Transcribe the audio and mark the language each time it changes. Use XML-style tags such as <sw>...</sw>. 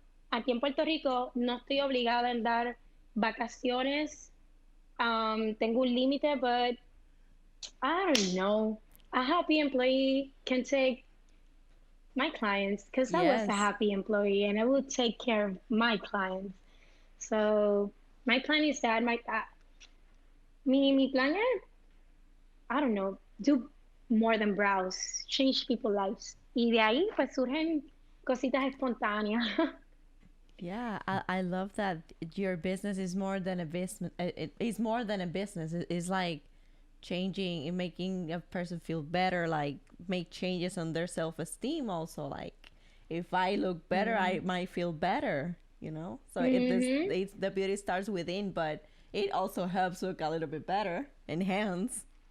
<es>Aquí en Puerto Rico no estoy obligada a dar vacaciones. Tengo un límite,</es> <en>but I don't know. A happy employee can take my clients because I was a happy employee and I would take care of my clients. So my plan is that</en> <es>mi plan es,</es> <en>I don't know, do more than browse, change people's lives.</en> <es>Y de ahí pues surgen cositas espontáneas.</es> <en>Yeah, I love that your business is more than a business. It is more than a business. It's like changing and making a person feel better, like make changes on their self-esteem also. Like if I look better, I might feel better, So the beauty starts within, but it also helps look a little bit better, enhance.</en>